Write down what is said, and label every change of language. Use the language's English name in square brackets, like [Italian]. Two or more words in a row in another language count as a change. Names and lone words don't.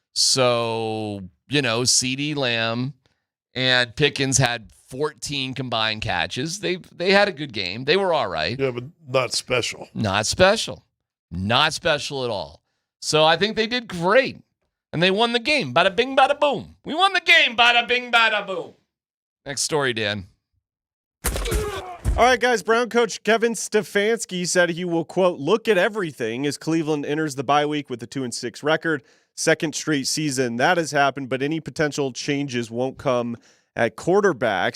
[English] So, CeeDee Lamb and Pickens had 14 combined catches. They had a good game. They were all right. Yeah, but not special. Not special. Not special at all. So I think they did great. And they won the game. Bada bing, bada boom. We won the game. Bada bing, bada boom. Next story, Dan. All right, guys. Brown coach Kevin Stefanski said he will, quote, look at everything as Cleveland enters the bye week with a 2-6 record. Second straight season that has happened, but any potential changes won't come at quarterback.